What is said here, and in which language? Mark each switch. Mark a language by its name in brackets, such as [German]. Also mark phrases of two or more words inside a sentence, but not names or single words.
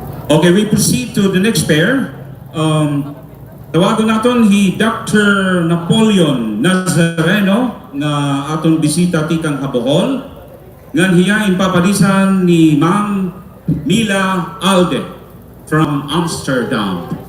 [English] Okay, we proceed to the next pair. [Waray] Tawagon naton hi Dr. Napoleon Nazareno na aton bisita tikang Habohol. Ngan hiya impapadisan ni Ma'am Mila Alde from Amsterdam.